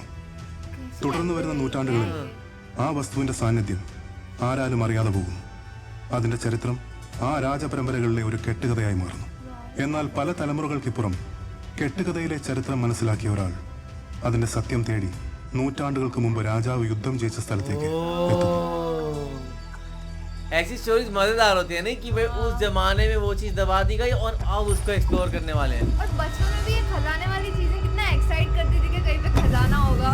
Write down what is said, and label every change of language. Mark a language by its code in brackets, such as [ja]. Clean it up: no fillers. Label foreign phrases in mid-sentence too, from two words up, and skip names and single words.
[ml] തുടർന്ന് വരുന്ന നൂറ്റാണ്ടുകളിൽ ആ വസ്തുവിന്റെ സാന്നിധ്യം ആരാലും അറിയാതെ പോകുന്നു. അതിന്റെ ചരിത്രം ആ രാജപരമ്പരകളിലെ ഒരു കെട്ടുകഥയായി മാറുന്നു. എന്നാൽ പല തലമുറകൾക്കിപ്പുറം കെട്ടുകഥയിലെ ചരിത്രം മനസ്സിലാക്കിയ ഒരാൾ അതിന്റെ സത്യം തേടി നൂറ്റാണ്ടുകൾക്ക് മുമ്പ് രാജാവ് യുദ്ധം ജയിച്ച സ്ഥലത്തേക്ക് എത്തുന്നു. [hi] ऐसी स्टोरीज मजेदार होती है नहीं कि भाई उस जमाने में वो चीज दबा दी गई और अब उसको एक्सप्लोर करने वाले हैं. और बचपन में भी ये खजाने वाली चीजें कितना एक्साइट करती थी कि कहीं पे खजाना होगा.